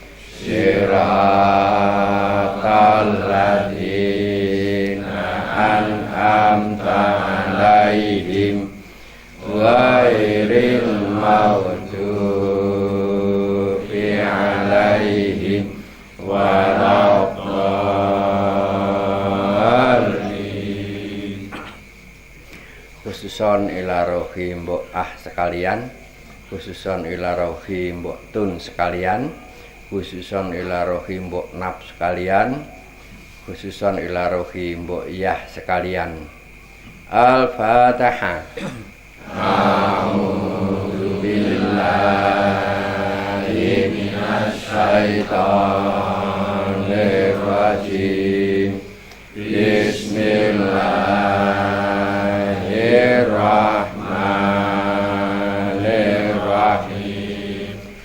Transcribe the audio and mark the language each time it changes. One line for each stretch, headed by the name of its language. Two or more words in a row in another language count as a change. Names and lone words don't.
Arabic: صراط الذين أنعمت عليهم غير المغضوب عليهم ولا الضالين. خصوصا إلى روح
Indonesian: mbok sekalian,
Arabic: خصوصا إلى روح
Indonesian: mbok tun sekalian,
Arabic: خصوصا إلى روح
Indonesian: mbok naf sekalian,
Arabic: خصوصا إلى روح
Indonesian: mbok yah sekalian.
Arabic: Al-Fatihah. أعوذ بالله من الشيطان الرجيم. بسم الله الرحمن الرحيم.